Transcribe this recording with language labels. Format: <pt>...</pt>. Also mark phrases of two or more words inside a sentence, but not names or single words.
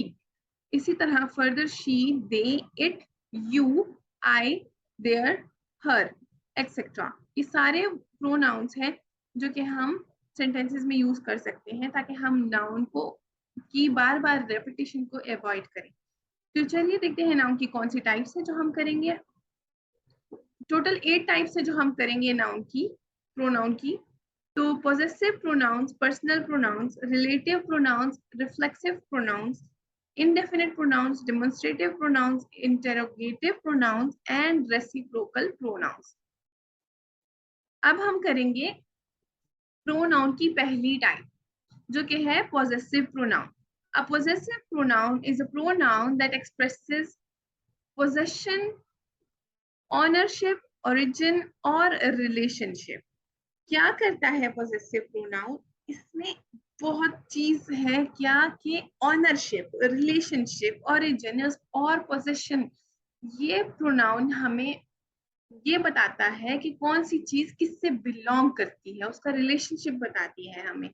<hi>इसी तरह</hi> <en>further she, they, it, you, I, there, her, etcetera,</en> <hi>ये सारे प्रोनाउंस हैं जो कि हम सेंटेंसेस में यूज कर सकते हैं ताकि हम नाउन को की बार बार रेपिटेशन को अवॉइड करें। तो चलिए देखते हैं नाउन की कौन सी टाइप्स है जो हम करेंगे।</hi> <en>total 8 types</en> <hi>है जो हम करेंगे नाउन की, प्रोनाउन की।</hi> <en>तो possessive pronouns, personal pronouns, relative pronouns, reflexive pronouns, indefinite pronouns, demonstrative pronouns, interrogative pronouns and reciprocal pronouns।</en> <hi>अब हम करेंगे प्रोनाउन की पहली टाइप जो कि है</hi> <en>possessive pronoun। A possessive pronoun is a pronoun that expresses possession, ownership, origin और relationship।</en> <hi>क्या करता है</hi> <en>possessive pronoun?</en> <hi>इसमें बहुत चीज है क्या कि</hi> <en>ownership, relationship, origin</en> <hi>और पोजेशन। ये प्रोनाउन हमें ये बताता है कि कौन सी चीज किससे बिलोंग करती है, उसका रिलेशनशिप बताती है हमें।</hi>